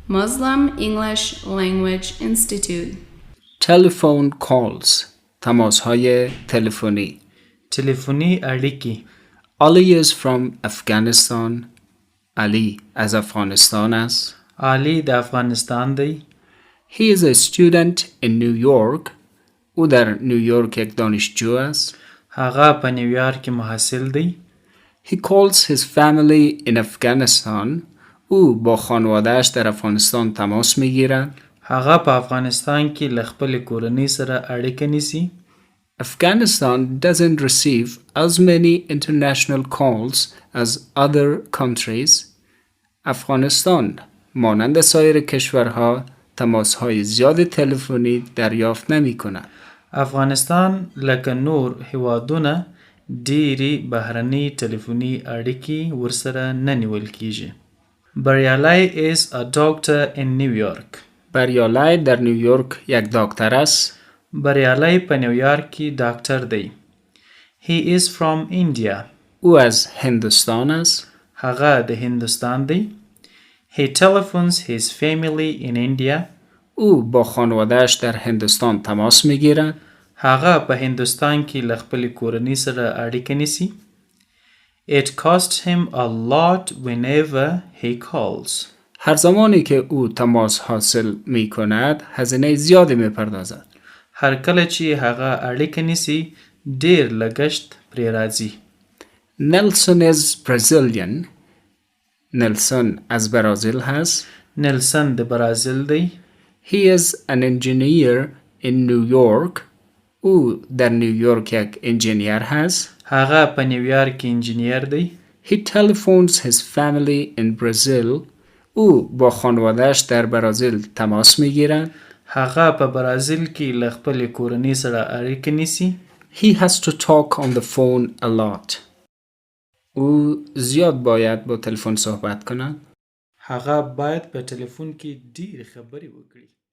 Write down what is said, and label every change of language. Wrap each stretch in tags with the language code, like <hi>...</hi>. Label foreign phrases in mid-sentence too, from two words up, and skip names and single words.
<en>Muslim English Language Institute. Telephone calls.</en> <fa>تماس‌های تلفنی.</fa> <ps>تلفنی اړیکې.</ps> <en>Ali is from Afghanistan.</en> <fa>Ali از افغانستان است.</fa> <ps>علی د افغانستان دی.</ps> <en>He is a student in New York.</en> <fa>او در نیویورک یک دانشجو است.</fa> <ps>هغه په نیویورک کې محصل دی.</ps> <en>He calls his family in Afghanistan.</en> <fa>او با خانواده‌اش در افغانستان تماس می‌گیرد.</fa> <ps>هغه په افغانستان کې له خپل کورنۍ سره اړیکه نیسي.</ps> <en>Afghanistan doesn't receive as many international calls as other countries.</en> <fa>افغانستان مانند سایر کشورها تماس‌های زیاد تلفنی دریافت نمی‌کند.</fa> <ps>افغانستان لکه نور هیوادونه ډیری بهرني تلفني اړیکې ورسره نه نیول کیږي.</ps> <en>بریالای is a doctor in New York.</en> <fa>بریالای در نیویورک یک دکتر است.</fa> <ps>بریالای په نیویورک کې ډاکټر دی.</ps> <en>He is from India.</en> <fa>او از هندوستان است.</fa> <ps>هغه د هندوستان دی.</ps> <en>He telephones his family in India.</en> <fa>او با خانواده‌اش در هندوستان تماس می‌گیرد.</fa> <ps>هغه په هندوستان کې له خپل کورنۍ سره اړیکه نیسي.</ps> <en>It costs him a lot whenever he calls.</en> <fa>هر زمانی که او تماس حاصل می‌کند هزینه زیادی می‌پردازد.</fa> <ps>هر کله چې هغه اړیکه نیسي ډیر لګښت پرې راځي.</ps> <en>Nelson is Brazilian.</en> <fa>نلسون از برازیل هست.</fa> <ps>نلسون د برازیل دی.</ps> <en>He is an engineer in New York.</en> <fa>او در نیویورک یک انجینیر هست.</fa> <ps>هغه په نیویورک کې انجینیر دی.</ps> <en>He telephones his family in Brazil.</en> <fa>او با خانواده‌اش در برازیل تماس می‌گیرد.</fa> <ps>هغه په برازیل کې له خپل کورنۍ سره اړیکه نیسي.</ps> <en>He has to talk on the phone a lot.</en> <fa>او زیاد باید با تلفن صحبت کند.</fa> <ps>هغه باید په تلیفون کې ډېرې خبرې وکړي.</ps>